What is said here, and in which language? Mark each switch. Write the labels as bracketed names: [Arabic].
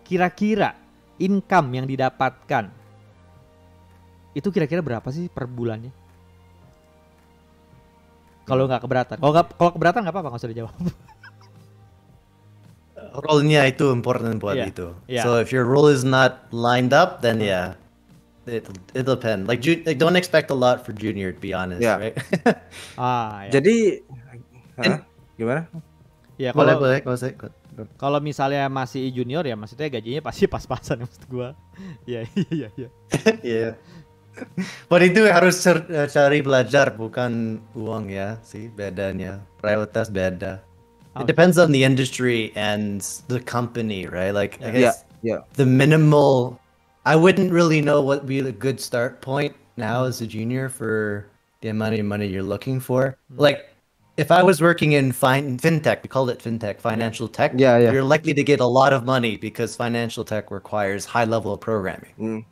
[Indonesian] Kira-kira income yang didapatkan itu kira-kira berapa sih per bulannya? Kalau nggak keberatan. Kalau keberatan nggak apa-apa, nggak usah dijawab. Role-nya itu important buat itu. [English] So if your role is not lined up, then it'll depend. Like don't expect a lot for junior, to be honest, right? [Indonesian] Jadi, gimana? Ya boleh. Kalau misalnya masih junior ya, maksudnya gajinya pasti pas-pasan maksud gua. Iya. Iya. But itu harus cari belajar, bukan uang ya, sih bedanya. Prioritas beda. [English] It depends on the industry and the company, right? Like I guess the minimal. I wouldn't really know what would be a good start point now as a junior for the amount of money you're looking for. Like, if I was working in fintech, we call it fintech, financial tech, you're likely to get a lot of money because financial tech requires high level of programming.